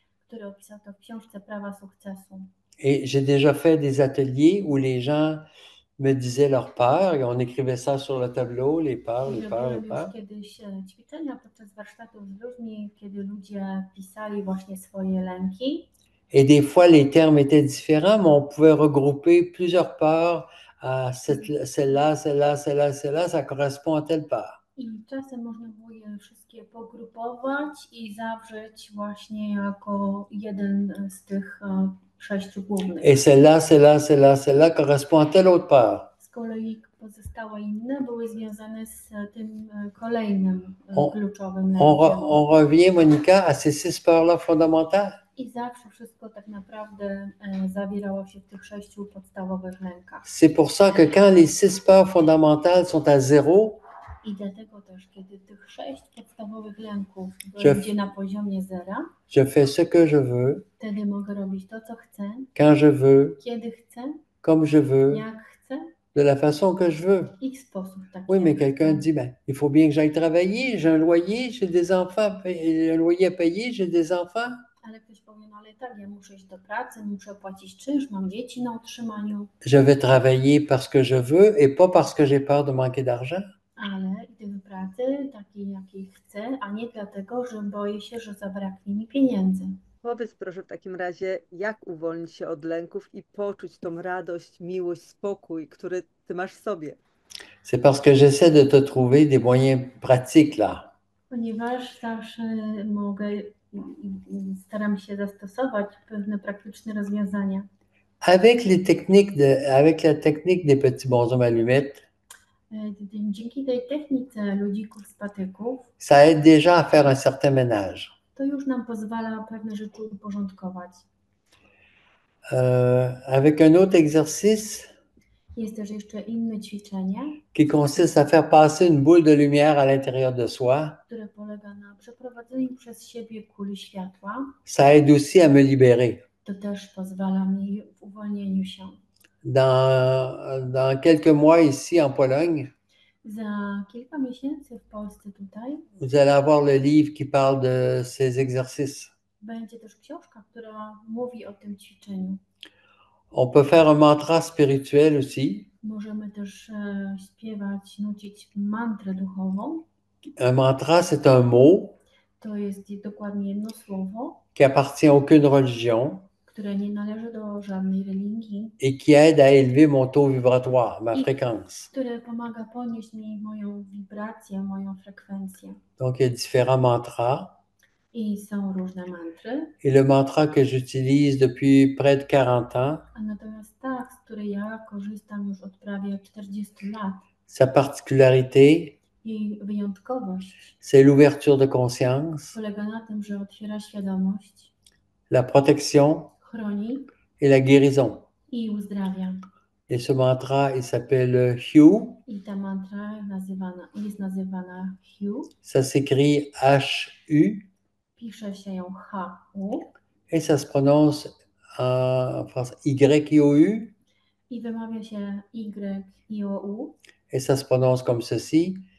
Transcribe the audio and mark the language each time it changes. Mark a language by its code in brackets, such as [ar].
[pl] który opisał to w książce Prawa sukcesu. [fr] Et j'ai déjà fait des ateliers où les gens me disaient leurs peurs et on écrivait ça sur le tableau, les peurs, les peurs, les [pl] Robiłam [fr] peurs. [pl] już kiedyś ćwiczenia podczas warsztatów z ludźmi, kiedy ludzie pisali właśnie swoje lęki. [fr] Et des fois, les termes étaient différents, mais on pouvait regrouper plusieurs peurs à celle-là, celle-là, celle-là, celle-là, ça correspond à telle peur. [pl] I czasem można było je wszystkie pogrupować i zawrzeć właśnie jako jeden z tych 6 głównych. [fr] Et celle-là, celle-là, celle-là, celle-là correspond à telle autre peur. [pl] Z kolei pozostałe inne były związane z tym kolejnym kluczowym lękiem. [fr] On revient, Monica, à ces 6 peurs-là fondamentales. [pl] I zawsze wszystko tak naprawdę zawierało się w tych 6 podstawowych lękach. [fr] C'est pour ça que quand les 6 peurs fondamentales sont à 0, [pl] I dlatego też, kiedy tych 6 podstawowych lęków [fr] Je- [pl] będzie na poziomie 0, [fr] Je fais ce que je veux, [pl] wtedy mogę robić to, co chcę, [fr] quand je veux, [pl] kiedy chcę, [fr] comme je veux, [pl] jak chcę [fr] de la façon que je veux. [pl] i w sposób taki, [fr] Oui, mais [pl] jak [fr] quelqu'un [pl] chcę. [fr] dit, ben, il faut bien que j'aille travailler, j'ai un loyer, j'ai des enfants, un loyer à payer, j'ai des enfants. [pl] Ale ktoś powie, no ale tak, ja muszę iść do pracy, muszę płacić czynsz, mam dzieci na utrzymaniu, [fr] Je vais travailler parce que je veux et pas parce que j'ai peur de manquer d'argent. [pl] ale idę do pracy takiej, jakiej chcę, a nie dlatego, że boję się, że zabraknie mi pieniędzy. Powiedz proszę w takim razie, jak uwolnić się od lęków i poczuć tą radość, miłość, spokój, który ty masz w sobie. [fr] C'est parce que j'essaie de te trouver des moyens pratiques là. [pl] Ponieważ zawsze mogę staram się zastosować pewne praktyczne rozwiązania. [fr] Avec la technique des petits bonshommes allumettes, [pl] Dzięki tej technice ludzików z patyków, [fr] ça aide déjà à faire un certain ménage. [pl] to już nam pozwala pewne rzeczy uporządkować. [fr] Avec un autre exercice [pl] Jest też jeszcze inne ćwiczenie, [fr] qui consiste à faire passer une boule de lumière à l'intérieur de soi, [pl] które polega na przeprowadzeniu przez siebie kuli światła. [fr] ça aide aussi à me libérer. [pl] To też pozwala mi w uwolnieniu się. [fr] Dans quelques mois ici en Pologne, [pl] Za kilka miesięcy w Polsce tutaj [fr] vous allez avoir le livre qui parle de ces exercices. [pl] będzie też książka, która mówi o tym ćwiczeniu. [fr] On peut faire un mantra spirituel aussi. [pl] Możemy też śpiewać, nucić mantrę duchową. [fr] Un mantra, c'est un mot [pl] To jest dokładnie jedno słowo, [fr] qui appartient à aucune religion [pl] które nie należy do żadnej religii, [fr] et qui aide à élever mon taux vibratoire, ma fréquence. [pl] które pomaga podnieść mi moją wibrację, moją frekwencję. [fr] Donc, il y a différents mantras. [pl] I są różne mantry. [fr] Et le mantra que j'utilise depuis près de 40 ans, [pl] A natomiast ta, z której ja korzystam już od prawie 40 lat, [fr] sa particularité, [pl] jej wyjątkowość [fr] c'est l'ouverture de conscience, [pl] polega na tym, że otwiera świadomość, [fr] la protection [pl] chroni [fr] et la guérison. [pl] i uzdrawia. [fr] Et ce mantra, il s'appelle HU. [pl] I ta mantra jest nazywana HU. [fr] Ça s'écrit H-U [pl] Pisze się ją H-U [fr] et ça se prononce en français Y-O-U [pl] i wymawia się Y-I-O-U. [fr] et ça se prononce comme ceci.